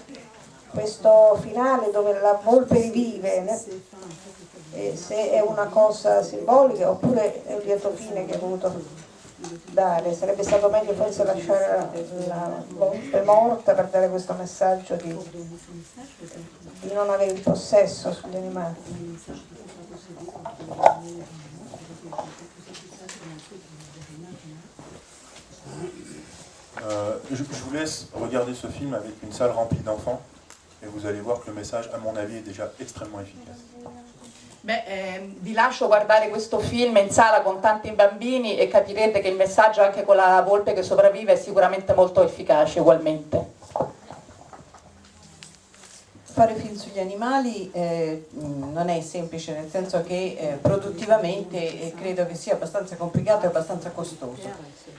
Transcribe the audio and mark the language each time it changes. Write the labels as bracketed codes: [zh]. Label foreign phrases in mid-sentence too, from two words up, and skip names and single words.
[it] Questo finale dove la volpe rivive, se è una cosa simbolica oppure è un lieto fine che ha voluto dare, sarebbe stato meglio forse lasciare la volpe morta per dare questo messaggio di non avere il possesso sugli animali. [fr] Je vous laisse regarder ce film avec une salle remplie d'enfants et vous allez voir que le message, à mon avis, est déjà extrêmement efficace. [it] Beh, vi lascio guardare questo film in sala con tanti bambini e capirete che il messaggio, anche con la volpe che sopravvive, è sicuramente molto efficace ugualmente. Fare film sugli animali non è semplice, nel senso che produttivamente credo che sia abbastanza complicato e abbastanza costoso.